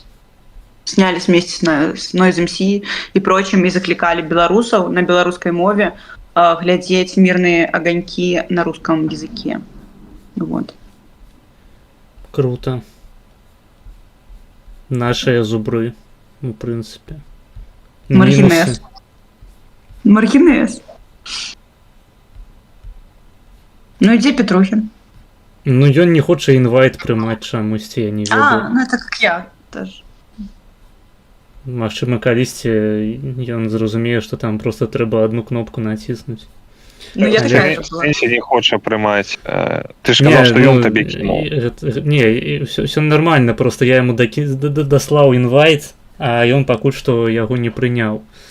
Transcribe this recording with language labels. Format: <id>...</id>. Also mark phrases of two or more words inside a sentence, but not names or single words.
<ru>Снялись вместе с Noise MC и прочим, и закликали белорусов на белорусской мове глядеть «Мирные огоньки» на русском языке. Вот. Круто. Наши зубры, в принципе. Маргинес. Маргинес.</ru> <be>Ідзе Петрухін. Ён не хоча інвайт прымаць чамусьці, я не ведаю.</be> <ru>Это как я тоже.</ru> <be>Магчыма, калісьці ён зразумее, што там просто трэба одну кнопку націснуць.</be> <ru>Я такая же была.</ru> <be>Не хоча прымаць. Ты ж казаў, што ён табе кінуў.</be> <ru>Не, все нормально,</ru> <be>просто я яму даслаў інвайт, а ён пакуль што яго не прыняў.</be>